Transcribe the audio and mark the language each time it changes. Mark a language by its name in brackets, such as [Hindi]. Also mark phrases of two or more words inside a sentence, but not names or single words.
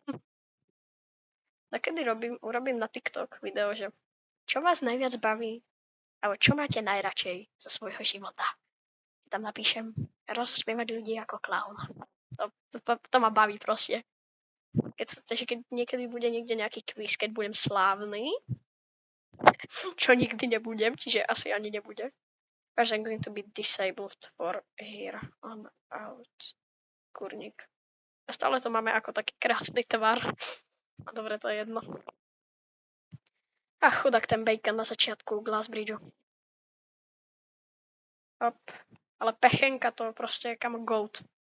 [Slovak] Takedy urobím na TikTok video, že čo vás najviac baví, alebo čo máte najradšej zo svojho života. Tam napíšem rozspievať ľudí ako klaun. To ma baví proste. Keď niekedy bude niekde nejaký quiz, keď budem slávny, čo nikdy nebudem, čiže asi ani nebude. [English] As I'm going to be disabled for here on out. [Slovak] Kurník. A stále to máme ako taký krásny tvar. A dobre, to je jedno. Ach, chudák ten bacon na začiatku Glass Bridgeu. Hop. Ale Pechenka to proste je kam goat.